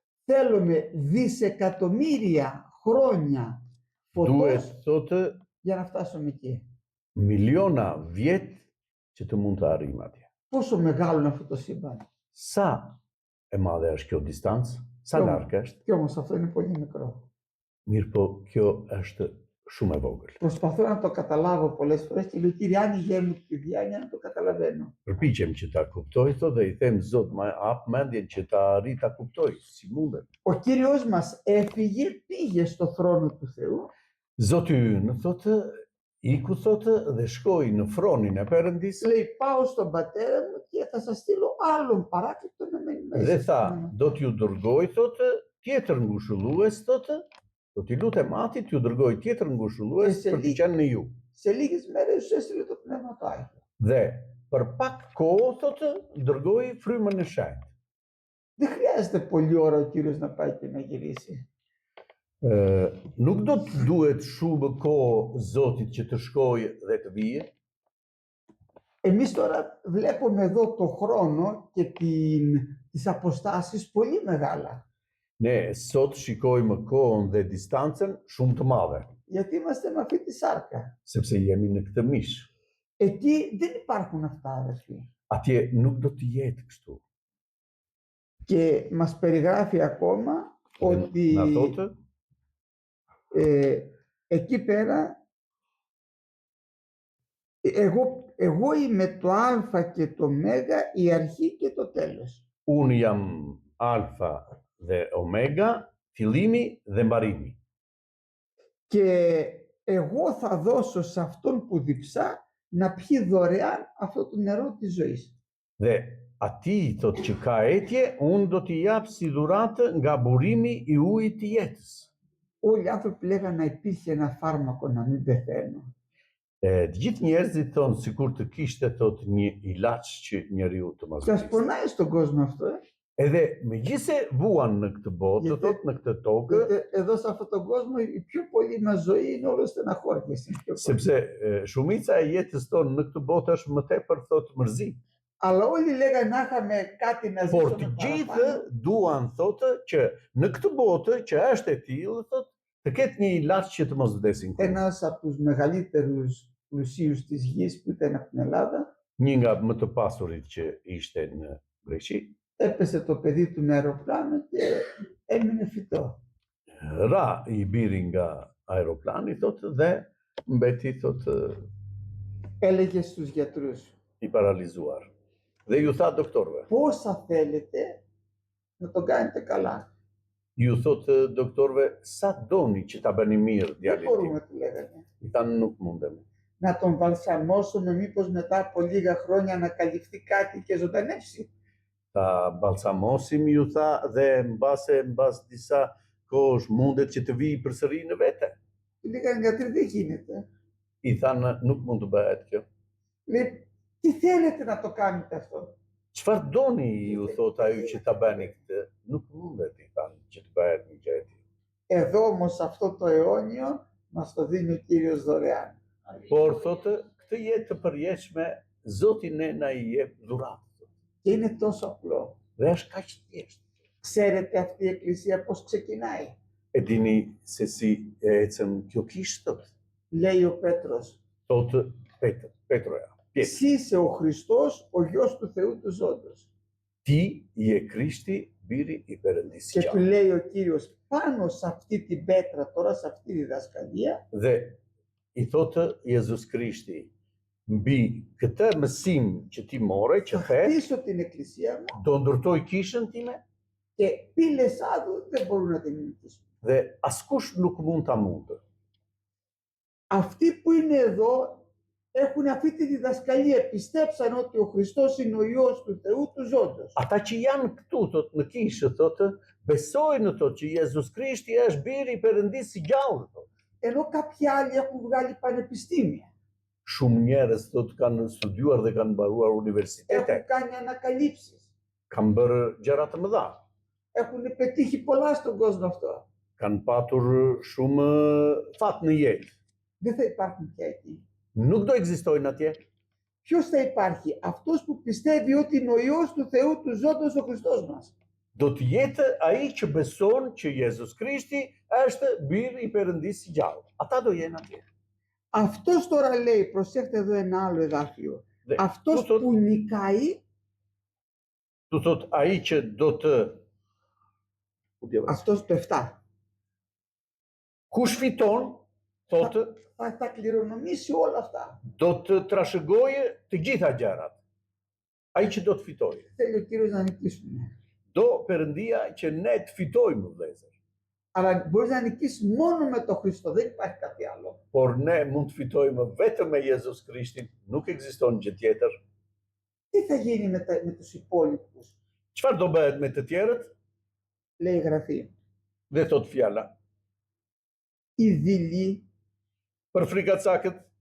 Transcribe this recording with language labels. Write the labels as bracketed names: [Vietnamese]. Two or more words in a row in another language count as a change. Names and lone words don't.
[Greek] Θέλουμε δισεκατομμύρια χρόνια [Albanian] Duhet [Greek] φωτός [Albanian] thotë [Greek] για να φτάσουμε εκεί. [Albanian] miliona vjet që të mund të arrijmë atje. [Greek] Πόσο μεγάλο είναι αυτό το σύμπαν. [Albanian] Sa e madhe është kjo distancë? Sa Kjo- larg është? [Greek] Κι όμως αυτό είναι πολύ μικρό. [Albanian] Mirë po kjo është shumë e vogël. [Greek] Προσπαθώ να το καταλάβω πολλές φορές και λέω Κύριε άνοιγε μου τη διάνοια να το καταλαβαίνω. [Albanian] Përpiqem që ta kuptoj thotë dhe i them Zot më hap mendjen që ta arri ta kuptoj. Si mundet? [Greek] Ο Κύριος μας έφυγε, πήγε στο θρόνο του Θεού [Albanian] Zoti ynë thotë iku thotë dhe shkoi në fronin e Perëndis [Greek] λέει πάω στον πατέρα μου και θα σας στείλω άλλον παράκλητο να μένει [Albanian] dhe [Greek] μέσα. [Albanian] tha do t'ju dërgoj thotë tjetër ngushëllues thotë do t'i lutem Atit t'ju dërgoj tjetër ngushëllues për të qenë në ju. [Greek] Σε λίγες μέρες σου έστειλε το Πνεύμα το Άγιο. [Albanian] Dhe për pak kohë thotë dërgoi frymën e shenjtë. [Greek] Δεν χρειάζεται πολλή ώρα ο Κύριος να πάει και να γυρίσει. [Albanian] Nuk do të duhet shumë kohë Zotit që të shkojë dhe të vijë. [Greek] Εμείς τώρα βλέπουμε εδώ το χρόνο και τις αποστάσεις πολύ μεγάλα. [Albanian] Ne sot shikojmë kohën dhe distancën shumë të madhe, [Greek] Γιατί είμαστε με αυτή τη σάρκα. [Albanian] sepse jemi në këtë mish. [Greek] Εκεί δεν υπάρχουν αυτά, αδερφοί. [Albanian] Atje nuk do të jetë kështu. [Greek] Και μας περιγράφει ακόμα ότι [Albanian] Na thotë, [Greek] εκεί πέρα εγώ είμαι το Α και το Μέγα, η αρχή και το τέλος. [Albanian] unë jam alfa dhe omega, fillimi dhe mbarimi. [Greek] Και εγώ θα δώσω σε αυτόν που διψά να πιει δωρεάν αυτό το νερό της ζωής. [Albanian] Dhe ati thotë që ka etje, unë do t'i jap si dhuratë nga burimi i ujit të jetës. [Greek] Όλοι οι άνθρωποι λέγανε να υπήρχε ένα φάρμακο να μην πεθαίνω. [Albanian] Të gjithë njerëzit thonë sikur të kishte thotë një ilaç që njeriu të mos [Greek] Και ας [Albanian] vdesë. [Greek] πονάει στον κόσμο αυτό. [Albanian] Edhe megjithse vuan në këtë botë, [Greek] Γιατί- [Albanian] thotë në këtë tokë, [Greek] Εδώ σε αυτόν τον κόσμο η πιο πολύ μας ζωή είναι όλο στεναχώρια. [Albanian] sepse shumica e jetës tonë në këtë botë është më tepër thotë mërzi. [Greek] Αλλά όλοι λέγανε να είχαμε κάτι να [Albanian] Por [Greek] ζήσουμε [Albanian] të gjithë [Greek] παραπάνω. [Albanian] duan thotë që në këtë botë që është e tillë thotë të ketë një ilaç që të mos vdesin kurrë. [Greek] Ένας από τους μεγαλύτερους πλουσίους της γης που ήταν από την Ελλάδα [Albanian] Një nga më të pasurit që ishte në Greqi, [Greek] έπεσε το παιδί του με αεροπλάνο και έμεινε φυτό. [Albanian] ra i biri nga aeroplani thotë dhe mbeti thotë [Greek] Έλεγε στους γιατρούς [Albanian] i paralizuar. Dhe ju tha doktorëve, [Greek] πόσα θέλετε να τον κάνετε καλά. [Albanian] ju thotë doktorëve sa doni që ta bëni mirë [Greek] Δεν [Albanian] djalin [Greek] μπορούμε, [Albanian] tim. [Greek] του λέγανε. [Albanian] I thanë nuk mundem. [Greek] Να τον βαλσαμώσουμε μήπως μετά από λίγα χρόνια να καλυφθεί κάτι και ζωντανεύσει. [Albanian] Ta balsamosim ju tha dhe mbas disa kohësh mundet që të vijë përsëri në vete. [Greek] Του λέγανε γιατροί δεν γίνεται. [Albanian] I thanë nuk mund të bëhet kjo. [Greek] Λέει τι θέλετε να το κάνετε αυτό. [Albanian] Çfarë doni ju thot ajo që ta bëni këtë? Nuk mundet i thanë që të bëhet një gjë e tillë. [Greek] Εδώ όμως αυτό το αιώνιο μας το δίνει ο Κύριος δωρεάν. [Albanian] Por thotë këtë jetë të përjetshme Zoti ne na i jep dhuratë. [Greek] Και είναι τόσο απλό. [Albanian] Dhe është kaq thjeshtë. [Greek] Ξέρετε αυτή η εκκλησία πώς ξεκινάει. [Albanian] E dini se si e ecën kjo kishë thotë? [Greek] Λέει ο Πέτρος. [Albanian] Thotë Petroja. Pjetër, [Greek] Εσύ είσαι ο Χριστός, ο Γιος του Θεού του Ζώντος. [Albanian] ti je Krishti, biri i Perëndisë [Greek] Και του [Albanian] qartë. [Greek] λέει ο Κύριος πάνω σε αυτή την πέτρα, τώρα σε αυτή τη διδασκαλία, [Albanian] Dhe i thotë Jezus Krishti, mbi këtë mësim që ti more, që [Greek] θα [Albanian] the, [Greek] χτίσω την εκκλησία μου [Albanian] do ndërtoj kishën time [Greek] και πύλες άδου δεν μπορούν να την νικήσουν. [Albanian] dhe askush nuk mund ta mundë. [Greek] Αυτοί που είναι εδώ έχουν αυτή τη διδασκαλία. Πιστέψαν ότι ο Χριστός είναι ο Υιός του Θεού του Ζώντος. [Albanian] Ata që janë këtu thotë në kishë thotë, besojnë thotë që Jezus Krishti është biri i Perëndisë i gjallë thotë. [Greek] Ενώ κάποιοι άλλοι έχουν βγάλει πανεπιστήμια. [Albanian] Shumë njerëz thotë kanë studiuar dhe kanë mbaruar [Greek] Έχουν [Albanian] universitete, [Greek] κάνει ανακαλύψεις. [Albanian] kanë bërë gjëra të mëdha, [Greek] Έχουν πετύχει πολλά στον κόσμο αυτό. [Albanian] kanë patur shumë fat në jetë. [Greek] Δεν θα υπάρχουν πια εκεί. [Albanian] Nuk do ekzistojnë atje. [Greek] Ποιος θα υπάρχει? Αυτός που πιστεύει ότι είναι ο Υιός του Θεού του Ζώντος ο Χριστός μας. [Albanian] do të jetë ai që beson që Jezus Krishti është birë i Perëndisë i gjallë. Ata do jenë atje. [Greek] Αυτός τώρα λέει, προσέξτε εδώ ένα άλλο εδάφιο, [Albanian] Dhe [Greek] αυτός [Albanian] tu thot, [Greek] που νικάει, [Albanian] tu thot ai që do të [Greek] αυτός το 7, [Albanian] kush fiton, thotë, [Greek] θα τα κληρονομήσει όλα αυτά. [Albanian] do të trashëgojë të gjitha gjërat. Ai që do të fitojë. [Greek] Θέλει ο Κύριος να νικήσουμε. [Albanian] Do Perëndia që ne të fitojmë, vëllezër. [Greek] Αλλά μπορείς να νικήσεις μόνο με τον Χριστό, δεν υπάρχει κάτι άλλο. [Albanian] Por ne mund të fitojmë vetëm me Jezus Krishtin, nuk ekziston gjë tjetër. [Greek] Τι θα γίνει με τους υπόλοιπους, [Albanian] Çfarë do bëhet me të tjerët? [Greek] λέει η Γραφή. [Albanian] Dhe thot fjala. [Greek] Οι δειλοί, [Albanian] Për frikacakët,